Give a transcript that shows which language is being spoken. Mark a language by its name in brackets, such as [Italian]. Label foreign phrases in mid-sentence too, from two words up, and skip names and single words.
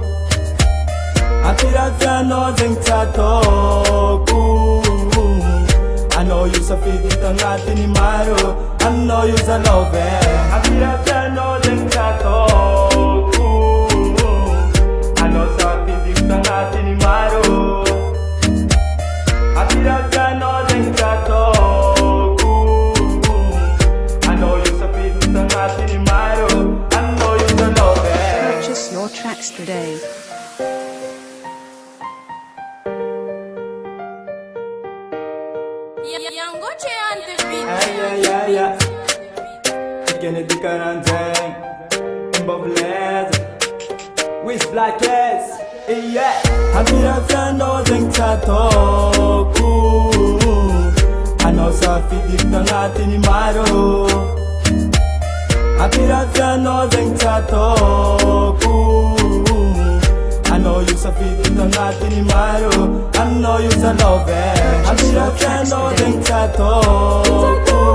[Malagasy] ampirafianao zegny tsy ataoko anao io safidy tagnatiny maro anao io za love ampirafianao zegny tsy ataoko anao safidy tagnatiny maro ampirafianao zegny tsy ataoko anao io safidy tagnatiny maro anao io za love. [English] Purchase your tracks today. Yeah. Kennedy Karanzeng, Boblez, with Black S, yeah. [Malagasy] Ampirafianao zegny tsy ataoko anao safidy tagnatiny maro ampirafianao zegny tsy ataoko anao io safidy tagnatiny maro anao io za love ampirafianao zegny tsy ataoko